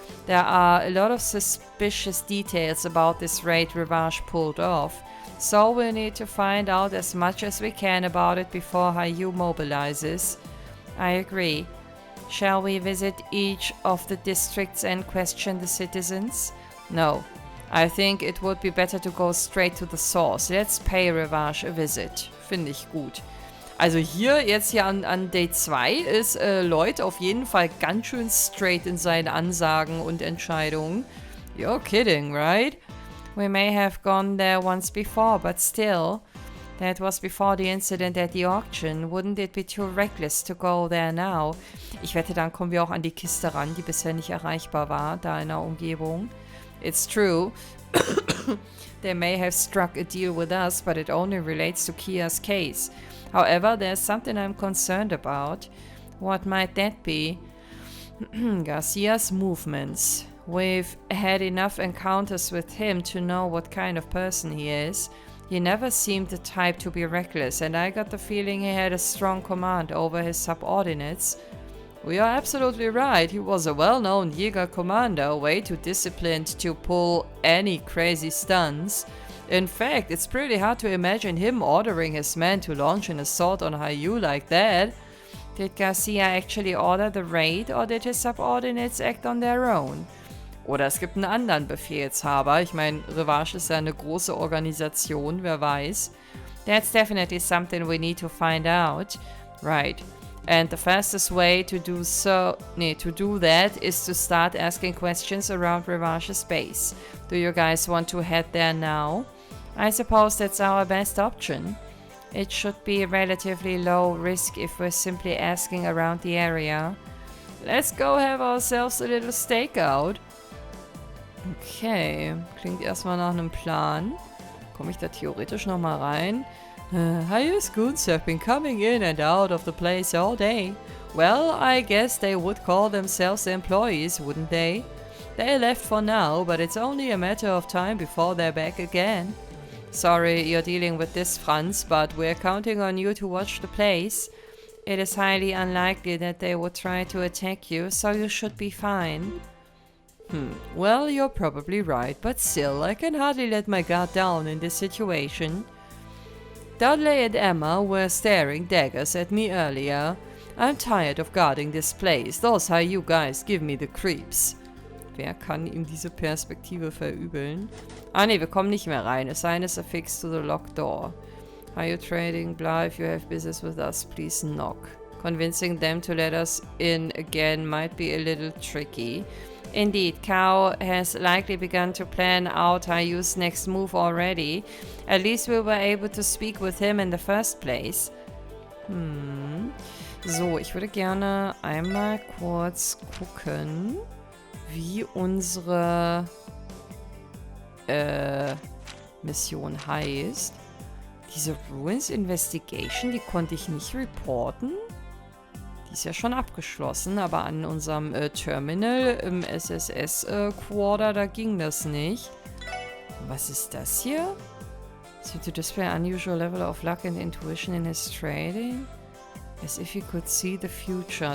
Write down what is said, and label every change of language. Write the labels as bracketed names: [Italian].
[English] There are a lot of suspicious details about this raid Revache pulled off, so we'll need to find out as much as we can about it before HIER mobilizes. I agree. Shall we visit each of the districts and question the citizens? No. I think it would be better to go straight to the source. Let's pay Revache a visit. [German] Finde ich gut. Also jetzt hier an Day 2 ist Lloyd auf jeden Fall ganz schön straight in seinen Ansagen und Entscheidungen. [English] You're kidding, right? We may have gone there once before, but still. That was before the incident at the auction. Wouldn't it be too reckless to go there now? [German] Ich wette, dann kommen wir auch an die Kiste ran, die bisher nicht erreichbar war, da in der Umgebung. [English] It's true. They may have struck a deal with us, but it only relates to Kia's case. However, there's something I'm concerned about. What might that be? Garcia's movements. We've had enough encounters with him to know what kind of person he is. He never seemed the type to be reckless, and I got the feeling he had a strong command over his subordinates. We are absolutely right. He was a well-known Jäger commander, way too disciplined to pull any crazy stunts. In fact, it's pretty hard to imagine him ordering his men to launch an assault on HIER like that. Did Garcia actually order the raid, or did his subordinates act on their own? [German] Oder es gibt einen anderen Befehlshaber. Ich meine, Revache ist ja eine große Organisation, wer weiß. [English] That's definitely something we need to find out. Right. And the fastest way to do that is to start asking questions around Revache's base. Do you guys want to head there now? I suppose that's our best option. It should be relatively low risk if we're simply asking around the area. Let's go have ourselves a little stakeout. [German] Okay, klingt erstmal nach einem Plan. Komme ich da theoretisch nochmal rein? [English] HIER's goons have been coming in and out of the place all day. Well, I guess they would call themselves employees, wouldn't they? They left for now, but it's only a matter of time before they're back again. Sorry you're dealing with this, Franz, but we're counting on you to watch the place. It is highly unlikely that they would try to attack you, so you should be fine. Well, you're probably right, but still, I can hardly let my guard down in this situation. Dudley and Emma were staring daggers at me earlier. I'm tired of guarding this place. Those HIER guys give me the creeps. [German] Wer kann ihm diese Perspektive verübeln? Ah ne, wir kommen nicht mehr rein. [English] Assign us a fix to the locked door. Are you trading? Blah, if you have business with us, please knock. Convincing them to let us in again might be a little tricky. Indeed, Kao has likely begun to plan out HIER's next move already. At least we were able to speak with him in the first place. [German] So, ich würde gerne einmal kurz gucken, wie unsere Mission heißt. Diese Ruins Investigation, die konnte ich nicht reporten. Die ist ja schon abgeschlossen, aber an unserem Terminal im SSS-Quarter, da ging das nicht. Was ist das hier? [English] Seem to display unusual level of luck and intuition in his trading. As if he could see the future.